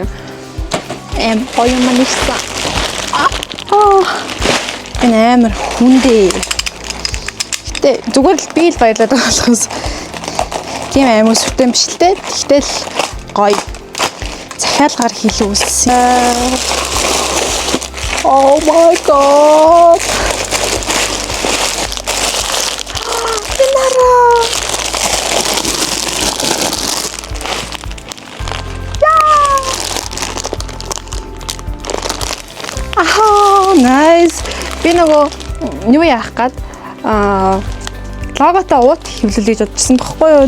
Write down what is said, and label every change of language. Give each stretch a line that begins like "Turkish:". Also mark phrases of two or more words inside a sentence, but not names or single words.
Mongolian: Гоё юм ирсэн. Энэ амар хүндээ. Гэтэ зүгээр л би л баярлаад байгаа болохоос тийм амар сүртэй биш л дээ. Тэгтэл гоё. Захиалгаар хийх үүссэн.
English: Oh my god.
Mongolian: Инара. Nice. Би нөгөө юу яах гээд логотоо уут хэвлүүлж бодчихсон байхгүй юу.